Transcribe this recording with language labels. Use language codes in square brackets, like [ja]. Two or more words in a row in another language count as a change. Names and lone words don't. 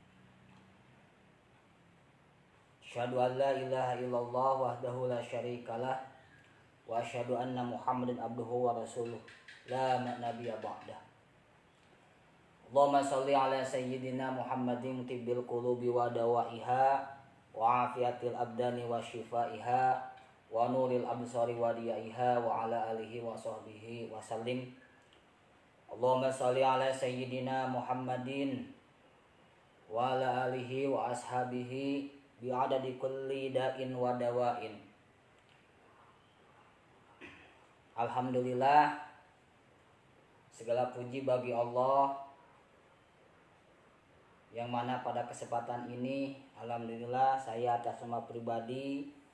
[ar] أشهد أن لا إله إلا الله وحده لا شريك له وأشهد أن محمدا عبده ورسوله لا نبي بعده. اللهم صل على سيدنا محمد طب القلوب ودوائها وعافية الأبدان وشفائها ونور الأبصار وضيائها وعلى آله وصحبه وسلم. اللهم صل على سيدنا محمد وعلى آله وأصحابه بعدد كل داء ودواء. [id] Alhamdulillah, segala puji bagi Allah yang mana pada kesempatan ini alhamdulillah saya atas nama pribadi